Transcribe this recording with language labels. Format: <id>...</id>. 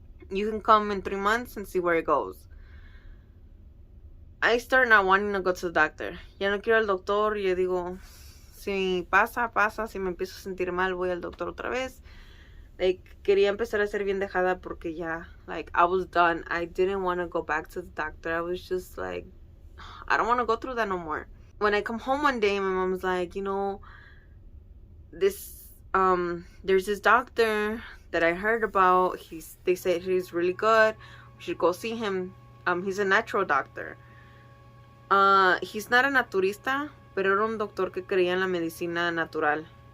<en>You can come in 3 months and see where it goes. I start not wanting to go to the doctor.</en> <es>Ya no quiero al doctor. Yo digo, si pasa. Si me empiezo a sentir mal, voy al doctor otra vez. Like, quería empezar a ser bien dejada porque ya, like,</es> <en>I was done. I didn't want to go back to the doctor. I was just like, I don't want to go through that no more. When I come home one day, my mom's like, you know, there's this doctor that I heard about. They said he's really good. We should go see him. He's a natural doctor. He's not a</en> <es>naturista, pero era un doctor que creía en la medicina natural.</es>